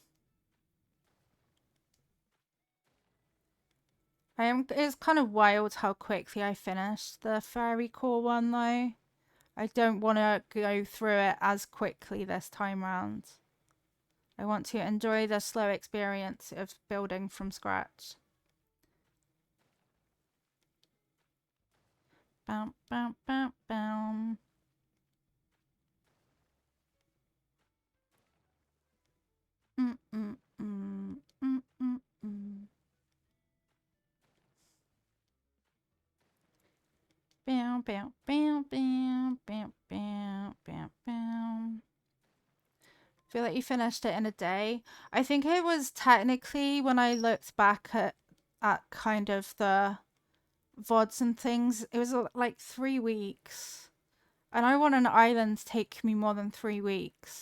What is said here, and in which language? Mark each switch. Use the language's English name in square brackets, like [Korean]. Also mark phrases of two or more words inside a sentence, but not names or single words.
[English] It's kind of wild how quickly I finished the fairycore one though. I don't want to go through it as quickly this time round. I want to enjoy the slow experience of building from scratch. Bam, bam, bam, bam. Mm, mm, mm, mm, mm, mm. Bam, bam, bam, bam, bam, bam, bam, bam. Feel like you finished it in a day. I think it was technically, when I looked back at kind of the VODs and things, it was like 3 weeks. And I want an island to take me more than 3 weeks.